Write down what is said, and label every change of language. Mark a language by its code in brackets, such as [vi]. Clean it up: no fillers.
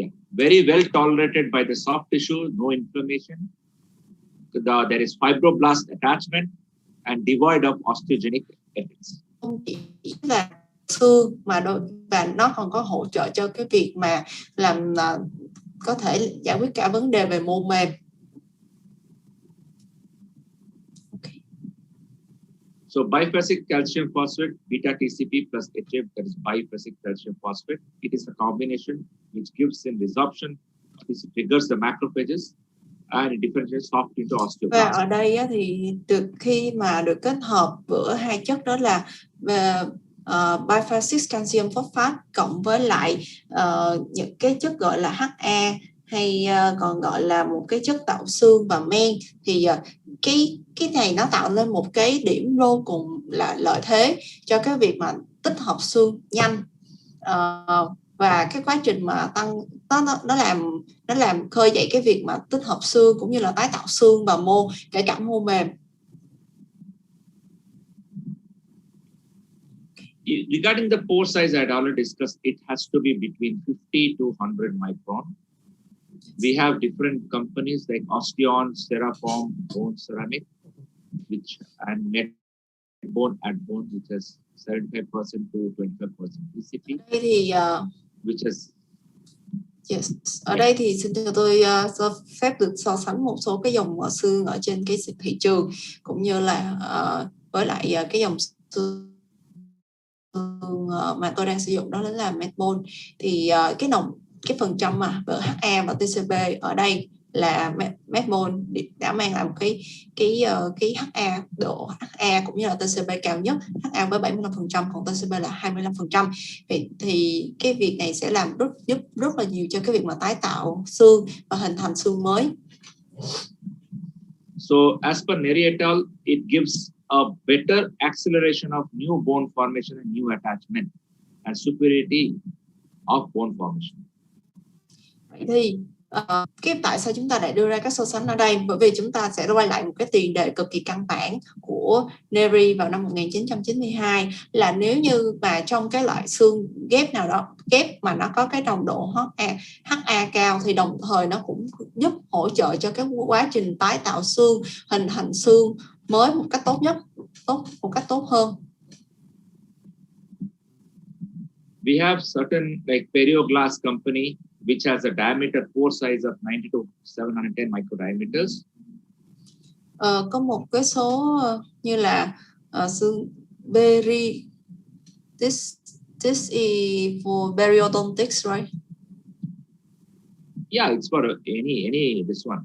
[en] very well tolerated by the soft tissue, no inflammation. There is fibroblast attachment and devoid of osteogenic effects. [vi] Không chỉ là xương và nó còn có hỗ trợ cho cái việc mà làm có thể giải quyết cả vấn đề về mô mềm. [en] Okay. So biphasic calcium phosphate, beta TCP plus HF, that is biphasic calcium phosphate. It is a combination which gives in resorption, it triggers the macrophages and it differentiates soft into osteoblast. [vi] Và ở đây á, thì khi mà được kết hợp giữa hai chất đó là biphasic calcium phosphate cộng với lại những cái chất gọi là HA hay còn gọi là một cái chất tạo xương và men, thì cái này nó tạo lên một cái điểm vô cùng là lợi thế cho cái việc mà tích hợp xương nhanh, và cái quá trình mà tăng nó làm khơi dậy cái việc mà tích hợp xương cũng như là tái tạo xương và mô, kể cả mô mềm. [en] Regarding the pore size, I had already discussed, it has to be between 50 to 100 micron. We have different companies like Osteon, Ceraform, Bone Ceramic, and Medbone at Bone, which has 75% to 25% TCP. Which is [vi] Ở đây thì xin cho tôi phép được so sánh một số cái dòng xương ở trên cái thị trường, cũng như là với lại cái dòng xương mà tôi đang sử dụng, đó là Medbone. Thì cái phần trăm mà HA và TCP ở đây là Medbone đã mang lại một cái HA, độ HA cũng như là TCP cao nhất, HA với 75%, còn TCP là 25%. Thì cái việc này sẽ làm giúp rất là nhiều cho cái việc mà tái tạo xương và hình thành xương mới. [en] So as per Neri et al, it gives a better acceleration of new bone formation and new attachment and superiority of bone formation. [vi] Vậy thì tại sao chúng ta lại đưa ra các so sánh ở đây? Bởi vì chúng ta sẽ quay lại một cái tiền đề cực kỳ căn bản của Neri vào năm 1992, là nếu như mà trong cái loại xương ghép nào đó, ghép mà nó có cái nồng độ HA cao, thì đồng thời nó cũng giúp hỗ trợ cho cái quá trình tái tạo xương, hình thành xương mới một cách một cách tốt hơn. [en] We have certain like Perioglass company which has a diameter pore size of 90 to 710 microdiameters. [vi] Có một cái số như là xương Berry, [en] this is for periodontics, right? Yeah, it's for any this one.